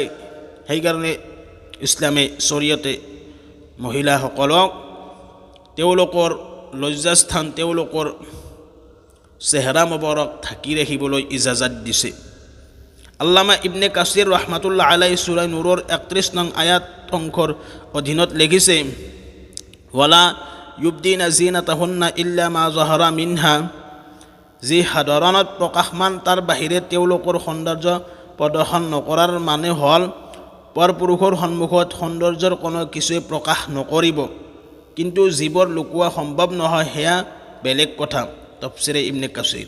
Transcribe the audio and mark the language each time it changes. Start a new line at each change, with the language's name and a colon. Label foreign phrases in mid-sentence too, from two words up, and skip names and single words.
Assamese: সেইকাৰণে ইছলামে শৰীয়তে মহিলাসকলক তেওঁলোকৰ লজ্জাস্থান, তেওঁলোকৰ চেহেৰা মুবাৰক ঢাকি ৰাখিবলৈ ইজাজত দিছে। আল্লামা ইবনে কাছিৰ
Arabic: رحمة الله عليه
Assamese: সূৰা নূৰৰ 31 নং আয়াত অংশৰ অধীনত লিখিছে,
Arabic: ولا يبدين زينتهن إلا ما ظهر منها,
Assamese: যি সাধাৰণত প্ৰকাশমান তাৰ বাহিৰে তেওঁলোকৰ সৌন্দৰ্য প্ৰদৰ্শন নকৰাৰ মানে হ'ল পৰপুৰুষৰ সন্মুখত সৌন্দৰ্যৰ কোনো কিছুৱে প্ৰকাশ নকৰিব। কিন্তু যিবোৰ লুকোৱা সম্ভৱ নহয় সেয়া বেলেগ কথা। তাফসীৰে ইবনে কাছিৰ।